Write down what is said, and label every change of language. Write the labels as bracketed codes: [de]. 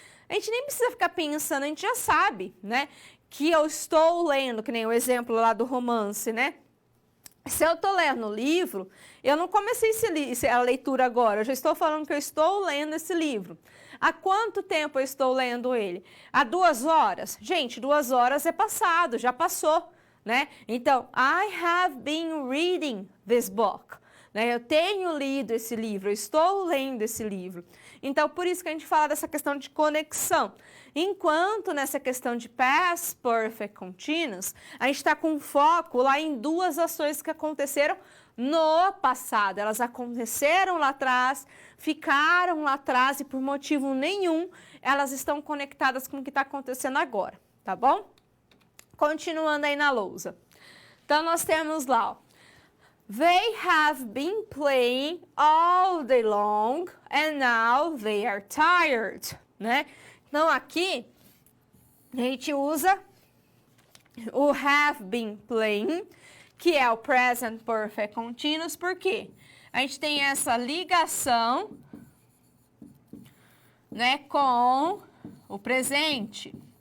[pt] A gente nem precisa ficar pensando, a gente já sabe, né, que eu estou lendo, que nem o exemplo lá do romance, né? Se eu estou lendo o livro, eu não comecei a leitura agora, eu já estou falando que eu estou lendo esse livro. Há quanto tempo eu estou lendo ele? Há 2 horas? Gente, 2 horas é passado, já passou, né? [en] Então, I have been reading this book. [pt] Né? Eu tenho lido esse livro, eu estou lendo esse livro. Então, por isso que a gente fala dessa questão de conexão. Enquanto nessa questão de past perfect continuous, a gente está com foco lá em 2 ações que aconteceram no passado. Elas aconteceram lá atrás, ficaram lá atrás e por motivo nenhum elas estão conectadas com o que está acontecendo agora, tá bom? Continuando aí na lousa. Então, nós temos lá, ó. [en] They have been playing all day long and now they are tired, né? [pt] Então, aqui, a gente usa o have been playing, que é o present perfect continuous, porque a gente tem essa ligação, né, com o presente.